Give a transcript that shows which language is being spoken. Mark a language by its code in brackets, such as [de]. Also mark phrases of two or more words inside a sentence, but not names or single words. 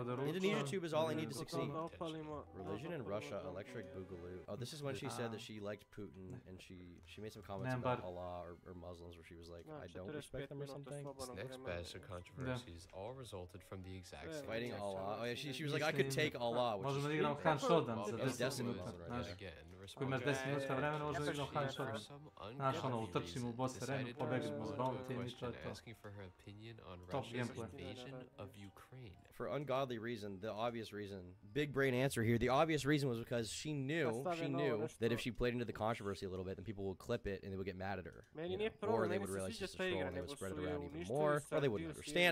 [en] Indonesia Tube is all I need to succeed. Religion in Russia, electric boogaloo. Oh, this is when she said that she liked Putin, and she made some comments about Allah or Muslims, where she was like, I don't respect them or something. This next batch of controversies all resulted from the exact same Fighting Allah. Oh yeah, she was like, I could take Allah, which [sr] možemo [en] is [sr] da igramo [en] true. [sr] Han Shodan za [en] It's [sr] 10 [en] Destiny [sr] minuta. [en] Mode, [sr] Znaš, [en] right? [sr] ako imaš 10 minuta vremena, možemo da igramo Han Shodan. Znaš, ono, utrčimo u boss arenu, pobegnemo s bounty i to je to. [en] asking for her opinion on Top Russia's gameplay. invasion of Ukraine. For ungodly reason, the obvious reason, big brain answer here. The obvious reason was because she knew that if she played into the controversy a little bit, then people would clip it and they would get mad at her, you know? Or they would realize she's a troll and they would spread it around even more, or they wouldn't understand.